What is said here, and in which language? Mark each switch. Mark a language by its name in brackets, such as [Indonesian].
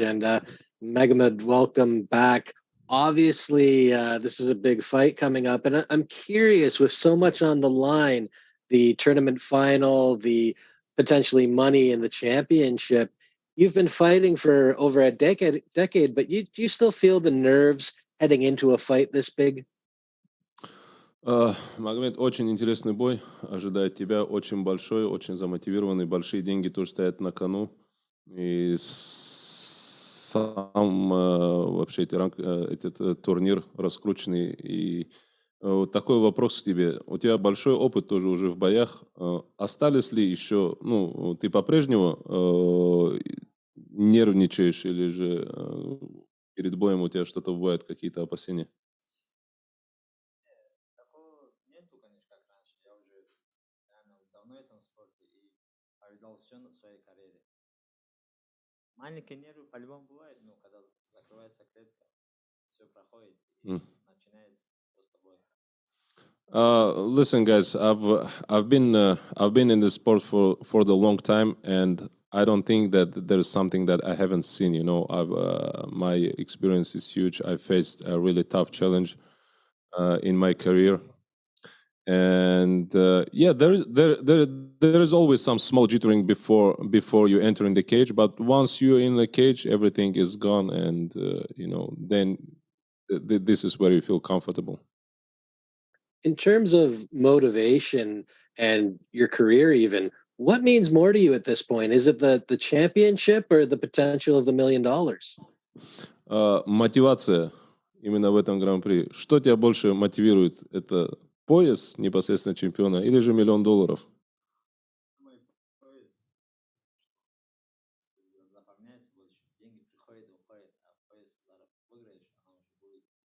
[English] And Magomed, welcome back. Obviously, this is a big fight coming up, and I'm curious, with so much on the line, the tournament final, the potentially money in the championship, you've been fighting for over a decade, but do you still feel the nerves heading into a fight this big? [Russian] Магомед, очень интересный бой ожидает тебя, очень большой, очень замотивированный, большие деньги тоже стоят на кону. И сам вообще этот турнир раскрученный, и Такой вопрос к тебе. У тебя большой опыт тоже уже в боях. Остались ли еще, ты по-прежнему нервничаешь или же перед боем у тебя что-то бывает, какие-то опасения? Такого нету, конечно, как раньше. Я уже реально давно в этом спорте и повидал все на своей карьере. Маленькие нервы по-любому бывает, но когда закрывается клетка, все проходит и начинается просто бой. [English] Listen, guys, I've been in this sport for the long time, and I don't think that there is something that I haven't seen. My experience is huge. I faced a really tough challenge in my career, and there is always some small jittering before you enter in the cage. But once you're in the cage, everything is gone, and then this is where you feel comfortable. In terms of motivation and your career, even, what means more to you at this point? Is it the championship or the potential of the $1 million? [Russian] Мотивация именно в этом гран-при. Что тебя больше мотивирует? Это пояс непосредственно чемпиона или же $1 миллион? Мой пояс заполняется больше, деньги приходят, уходят, а пояс зараз выиграешь, оно уже будет.